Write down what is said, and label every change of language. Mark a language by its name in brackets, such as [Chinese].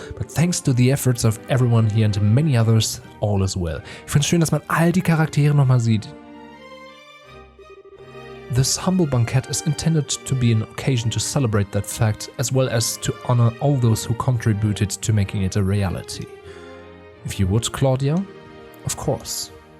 [English] But thanks to the efforts of everyone here and many others, all is well. [German] Ich finde es schön, dass man all die Charaktere nochmal sieht. [English] This humble banquet is intended to be an occasion to celebrate that fact, as well as to honor all those who contributed to making it a reality. If you would, Claudia? Of course.